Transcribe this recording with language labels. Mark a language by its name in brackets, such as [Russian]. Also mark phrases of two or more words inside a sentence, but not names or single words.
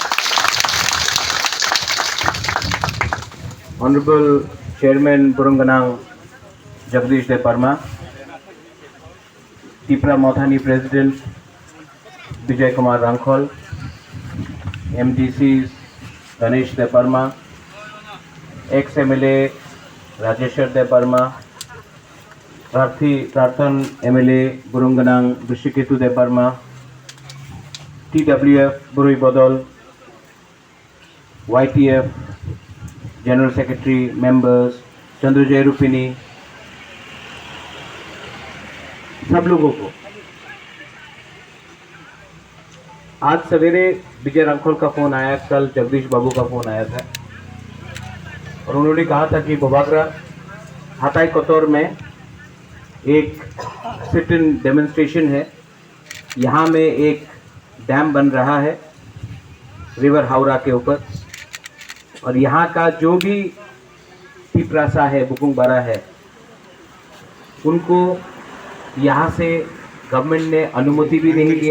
[English] Honorable Chairman Burunganang Jagdish Deparma, Tipra Mothani President Vijay Kumar Rangkhol, MDCs Ganesh Deparma, ex-MLA Rajeshwar Deparma, प्रार्थन MLA Burunganang Brishiketu Deparma, TWF Burui Bodol, YTF General Secretary members, Chandrujay Rupini, [Hindi] सब लोगों को आज सवेरे विजय रांखोल का फोन आया, कल जगदीश बाबू का फोन आया था और उन्होंने कहा था कि बोबागरा हाताई कोतौर में एक [English] sit in demonstration [Hindi] है, यहाँ में एक डैम बन रहा है रिवर हावड़ा के ऊपर और यहाँ का जो भी तिपरासा है, बुकुंगबारा है, उनको यहाँ से गवर्नमेंट ने अनुमति भी नहीं दिया।